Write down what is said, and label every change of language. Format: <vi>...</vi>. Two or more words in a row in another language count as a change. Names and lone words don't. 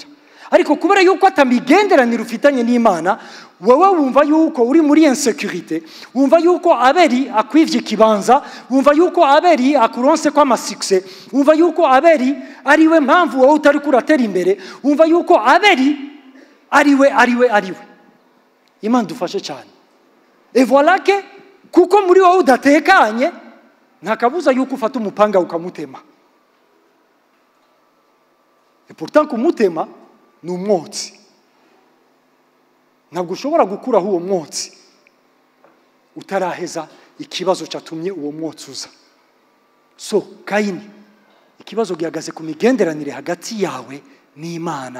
<rn>Ariko kubera yuko atamigenderanire ufitanye n'Imana, wewe wumva yuko uri muri insécurité, wumva yuko Abeli akwivye kibanza, wumva yuko Abeli akuronse kwa succès, wumva yuko Abeli ariwe mpamvu wowe utari kuratera imbere, wumva yuko Abeli ariwe. Imana dufashe cyane.</rn> <fr>Et voilà que</fr> <rn>kuko muri wowe udatekanye, ntakabuza yuko ufata umupanga ukamutema.</rn> <fr>Et pourtant</fr> <rn>kumutema ni umwotsi. Ntabwo ushobora gukuraho uwo mwotsi utaraheza ikibazo cyatumye uwo mwotsi uza. So Kayini, ikibazo gihagaze ku migenderanire hagati yawe n'Imana.</rn>